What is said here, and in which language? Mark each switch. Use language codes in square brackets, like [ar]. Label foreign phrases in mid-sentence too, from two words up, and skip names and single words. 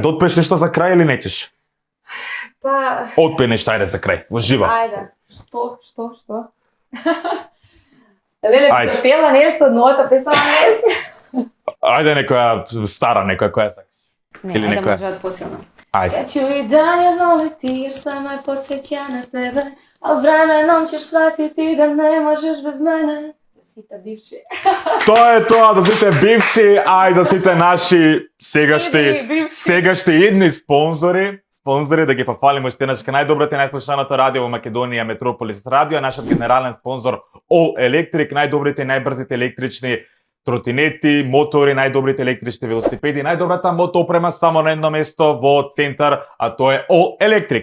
[mk] Да отпееш нешто за крај или неќеш? Па, Отпеј нешто, ајде за крај. Во живо. ајде. Што? Леле, Ајде. пела нешто од новата песна на Меси. Ајде некоја стара, некоја која сакаш. Не, Или ајде некоја? може од посилна. Ајде. [hr] Ја ću i dalje voliti jer sve me podsjeća na tebe, a vremenom ćeš shvatiti da ne možeš bez mene. [mk] Sita bivši. Тоа е тоа за сите бивши, а и за сите наши Идни сегашни бивши. идни спонзори да ги пофалиме уште еднаш, најдоброто и најслушаното радио во Македонија, Метрополис радио, нашиот генерален спонзор All Electric, најдобрите и најбрзите електрични тротинети, мотори, најдобрите електрични велосипеди, најдобрата мотоопрема само на едно место во центар, а тоа е All Electric.